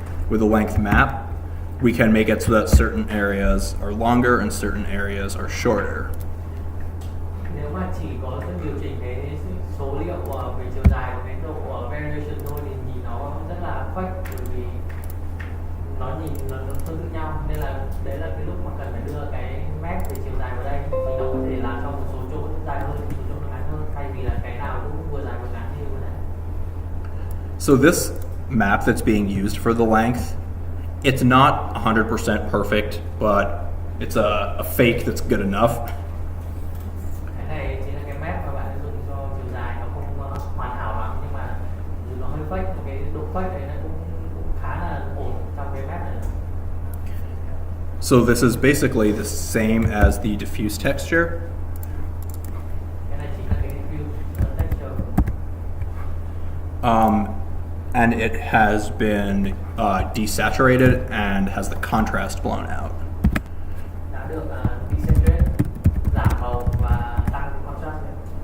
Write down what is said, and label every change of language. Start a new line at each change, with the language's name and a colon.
English: With a length map, we can make it so that certain areas are longer and certain areas are shorter.
Vietnamese: Nếu mà chỉ có điều chỉnh cái số liệu về chiều dài của cái độ variation thôi thì nhìn nó rất là fake, bởi vì nó nhìn nó tương tự nhau, nên là đấy là cái lúc mà cần phải đưa cái map về chiều dài vào đây thì nó có thể làm cho một số chỗ dài hơn, một số chỗ nó ngắn hơn, thay vì là cái nào cũng vừa dài vừa ngắn như thế này.
English: So this map that's being used for the length, it's not 100% perfect, but it's a fake that's good enough.
Vietnamese: Cái này chính là cái map mà bạn sử dụng cho chiều dài, nó không hoàn hảo lắm nhưng mà nó hơi fake, cái độ fake này nó cũng khá là ổn trong cái map này.
English: So this is basically the same as the diffuse texture.
Vietnamese: Cái này chính là cái diffuse texture.
English: And it has been desaturated and has the contrast blown out.
Vietnamese: Đã được desaturate, giảm màu và tăng contrast lên.